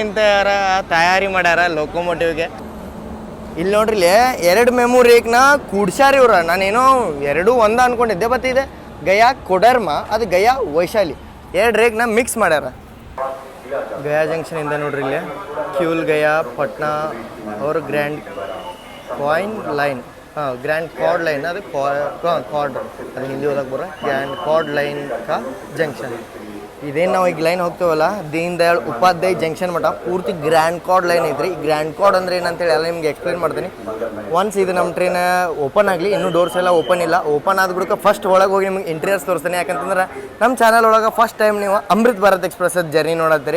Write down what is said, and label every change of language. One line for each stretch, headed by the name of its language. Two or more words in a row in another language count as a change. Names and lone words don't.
Kannada: ಮದುವೆ ಹೆಣ್ಣಿಂದ ತಯಾರಿ ಮಾಡ್ಯಾರ ಲೋಕೋಮೋಟಿವ್ಗೆ. ಇಲ್ಲಿ ನೋಡ್ರಿ ಇಲ್ಲಿ 2 ಮೆಮೊರಿನ ಕೂಡ್ಸ್ಯಾರ ಇವ್ರ. ನಾನೇನೋ 2 ಒಂದ ಅನ್ಕೊಂಡಿದ್ದೆ, ಬಟ್ ಇದೆ ಗಯಾ ಕೊಡರ್ಮ, ಅದು ಗಯಾ ವೈಶಾಲಿ 2 ರೇಕ್ನ ಮಿಕ್ಸ್ ಮಾಡ್ಯಾರ. ಗಯಾ ಜಂಕ್ಷನಿಂದ ನೋಡ್ರಿ ಇಲ್ಲಿ ಕ್ಯೂಲ್ ಗಯಾ ಪಟ್ನಾ
Hindi: और ग्रैंड कॉइन लाइन, हाँ ग्रैंड कॉर्ड लाइन,
Kannada: ಅದು कॉर्ड ಅದು ಹಿಂದಿ ಓದಕ್ಕೆ ಬರೋ ಗ್ರ್ಯಾಂಡ್
Hindi: कॉर्ड लाइन का जंक्शन.
Kannada: ಇದೇನು ನಾವು ಈಗ ಲೈನ್ ಹೋಗ್ತೇವಲ್ಲ, ದೀನ್ ದಯಾಳ್ ಉಪಾಧ್ಯಾಯ ಜಂಕ್ಷನ್ ಮಟ್ಟ ಪೂರ್ತಿ ಗ್ರ್ಯಾಂಡ್ ಕಾರ್ಡ್ ಲೈನ್ ಐತ್ರಿ. ಈ ಗ್ರ್ಯಾಂಡ್ ಕಾರ್ಡ್ ಅಂದ್ರೆ ಏನಂತೇಳಿ ಎಲ್ಲ ನಿಮ್ಗೆ ಎಕ್ಸ್ಪ್ಲೇನ್ ಮಾಡ್ತೀನಿ. ಒನ್ಸ್ ಇದು ನಮ್ಮ ಟ್ರೈನ್ ಓಪನ್ ಆಗಲಿ, ಇನ್ನೂ ಡೋರ್ಸ್ ಎಲ್ಲ ಓಪನ್ ಇಲ್ಲ, ಓಪನ್ ಆದ ಬಳಿಕ ಫಸ್ಟ್ ಒಳಗೆ ಹೋಗಿ ನಿಮ್ಗೆ ಇಂಟೀರಿಯರ್ಸ್ ತೋರಿಸ್ತೀನಿ. ಯಾಕಂತಂದ್ರೆ ನಮ್ಮ ಚಾನಲ್ ಒಳಗೆ
English: first time
Kannada: ನೀವು ಅಮೃತ್ ಭಾರತ್ ಎಕ್ಸ್ಪ್ರೆಸ್ ಜರ್ನಿ ನೋಡತ್ತೀರಿ.